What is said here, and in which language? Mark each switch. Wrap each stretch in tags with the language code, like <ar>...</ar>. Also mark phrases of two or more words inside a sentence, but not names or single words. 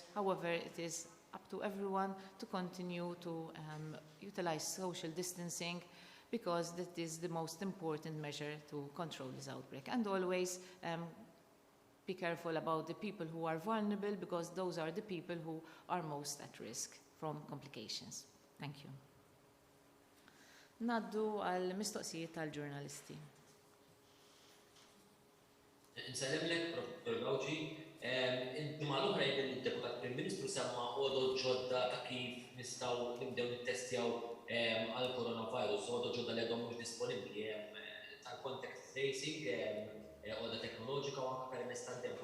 <en>However, it is up to everyone to continue to utilize social distancing, because that is the most important measure to control this outbreak. And always be careful about the people who are vulnerable, because those are the people who are most at risk from complications. Thank you.</en> <mt>Naddu għal mistoqsijiet tal-ġurnalisti. Insellem Professor Gawċi, il-ġimgħa l-oħra jgħid il-Deputat Prim Ministru semma għodod ġodda ta' kif nistgħu nibdew nittestjaw għal coronavirus, għodod ġodda li għadhom mhux disponibbli tal-</mt> <en>contact tracing,</en> <mt>għodda teknoloġika u anke permezz tal-dem.</mt>